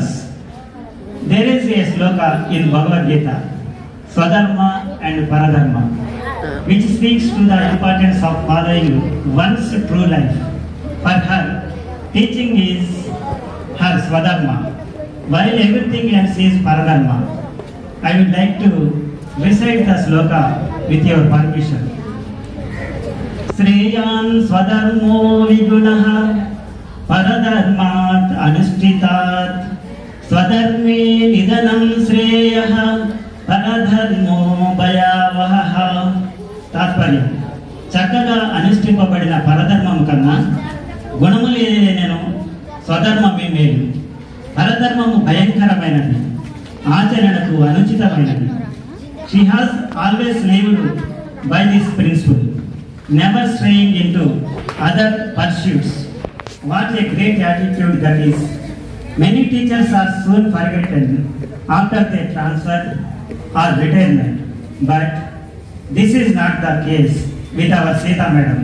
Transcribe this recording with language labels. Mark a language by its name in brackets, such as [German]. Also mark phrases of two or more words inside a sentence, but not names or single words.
[English] There is a sloka in Bhagavad Gita, Swadharma and Paradharma, which speaks to the importance of following one's true life. For her, teaching is her Swadharma, while everything else is Paradharma. I would like to recite the sloka with your permission. [Sanskrit] श्रेयान् स्वधर्मो विगुणः परधर्मात् अनुष्ठितात् स्वधर्मे निधनं श्रेयः परधर्मो भयावहः. [Telugu] తాత్పర్యం: చక్కగా అనుష్ఠింపబడిన పరధర్మం కన్నా గుణములు నేను స్వధర్మమే మేలు. పరధర్మము భయంకరమైనది, ఆచరణకు అనుచితమైనది. [English] She has always lived by this principle, never straying into other pursuits. What a great attitude that is. Many teachers are soon forgotten after they transfer or retirement, but this is not the case with our Sita Madam.